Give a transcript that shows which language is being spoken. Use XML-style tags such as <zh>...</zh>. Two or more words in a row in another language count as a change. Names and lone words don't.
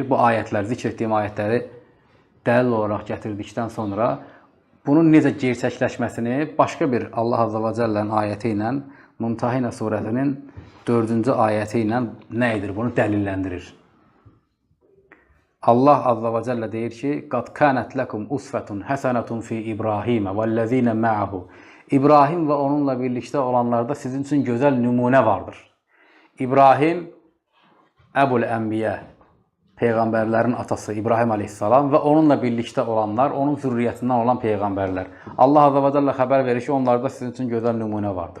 <az>Bu ayətlər, zikr etdiyim ayətləri dəlil olaraq gətirdikdən sonra bunun necə gerçəkləşməsini başqa bir Allah Azza və Cəllənin ayəti ilə, Mumtahinə surəsinin 4-cü ayəti ilə nə edir? Bunu dəlilləndirir. Allah Azza və Cəllə deyir ki,</az> <ar>قَدْ كَانَتْ لَكُمْ أُسْفَةٌ حَسَنَةٌ فِي إِبْرَاهِيمَ وَالَّذِينَ مَعَهُ.</ar> <az>İbrahim və onunla birlikdə olanlarda sizin üçün gözəl nümunə vardır. İbrahim, Əbul Ənbiyə, Peyğəmbərlərin atası İbrahim aleyhissalam və onunla birlikdə olanlar, onun zürriyyətindən olan Peyğəmbərlər. Allah Azza və Cəllə xəbər verir ki, onlarda sizin üçün gözəl nümunə vardır.</az>